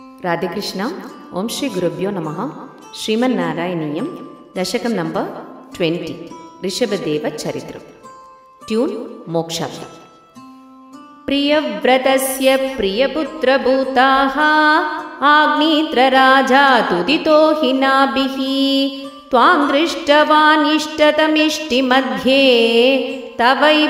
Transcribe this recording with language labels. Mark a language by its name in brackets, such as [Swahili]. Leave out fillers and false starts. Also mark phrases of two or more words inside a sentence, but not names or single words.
[Sanskrit] రాధేకృష్ణ. ఓం శ్రీ గురుభ్యో నమః. శ్రీమన్నారాయణీయం దశకం నంబర్ 20 ऋषभदेव चरित्रम. ट्यून मोक्षार्थ. प्रियव्रतस्य प्रियपुत्रभूताः आग्नेत्रराजा तुदितो हि नाभिः त्वां दृष्टवान् इष्टतमिष्टिमध्ये तवैव